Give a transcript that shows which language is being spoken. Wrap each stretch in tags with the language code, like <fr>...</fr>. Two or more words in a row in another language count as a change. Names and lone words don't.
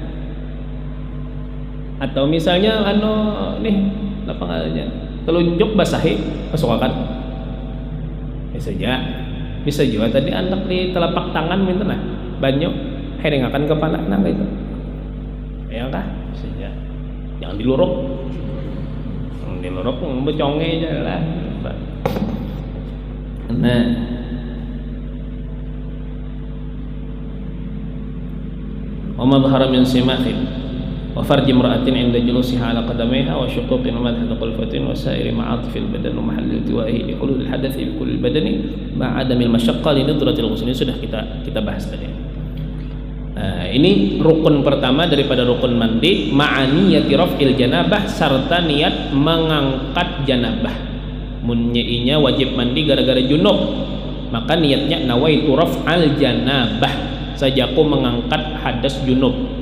<bjn>atau misalnya nih apa namanya telunjuk basahi masukkan bisa juga tadi andak di telapak tangan minta nah banyu hereng akan kepala nah itu ya kah bisa jangan diluruk beconge aja lah.</bjn> <ar>Nah وما ظهر من صماخ وفرج امرأة عند جلوسها على قدميها وشقوق وما تحت قلفة وسائر معاطف البدن ومحل التوائه لحلول حدث بكل بدنه مع عدم المشقة لندرة الغسل.</ar> <id>Ini sudah kita bahas tadi. Nah, ini rukun pertama daripada rukun mandi,</id> <ar>مع نية رفع الجنابة,</ar> <id>serta niat mengangkat janabah. Munyainya wajib mandi gara-gara junub, maka niatnya</id> <ar>نويت رفع الجنابة,</ar> <id>sajaku mengangkat hadas junub.</id>